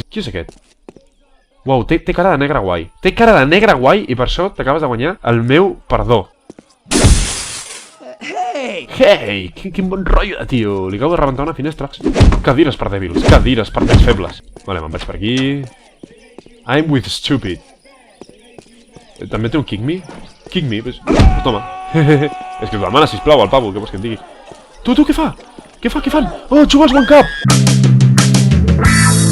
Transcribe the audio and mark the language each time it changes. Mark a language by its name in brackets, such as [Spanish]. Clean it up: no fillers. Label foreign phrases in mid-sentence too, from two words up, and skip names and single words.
[Catalan] Qui és aquest? Uau, té cara de negre guai. I per això t'acabes de guanyar el meu perdó. Hey, quin bon rotllo de tio. Li acabo de rebentar una finestra. Cadires per dèbils, cadires per més febles. Vale, me'n vaig per aquí. [English] I'm with stupid. [Catalan] També té un [English] kick me? Kick me, [Spanish] pues toma. [Catalan] És que t'ho demana, sisplau, al pavo, què vols que et digui? Tu, què fa? Què fan? Oh, juga als One Cup!